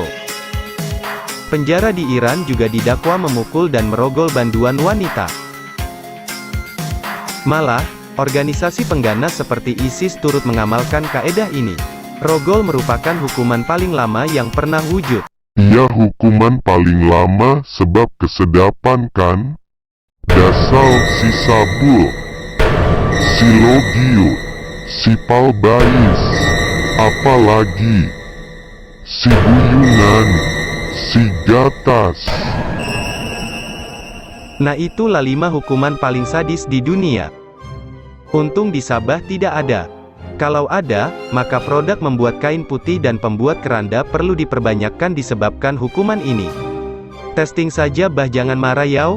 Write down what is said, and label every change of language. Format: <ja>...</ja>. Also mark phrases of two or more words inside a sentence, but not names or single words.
<ms>Penjara di Iran juga didakwa memukul dan merogol banduan wanita. Malah, organisasi pengganas seperti ISIS turut mengamalkan kaedah ini. Rogol merupakan hukuman paling lama yang pernah wujud. Iya, hukuman paling lama sebab kesedapan kan? Dasal si sabul, si logio, si palbais, apalagi si buyungan, si gatas. Nah, itulah 5 hukuman paling sadis di dunia. Untung di Sabah tidak ada. Kalau ada, maka produk membuat kain putih dan pembuat keranda perlu diperbanyakkan disebabkan hukuman ini. Testing saja bah, jangan marah yau.</ms>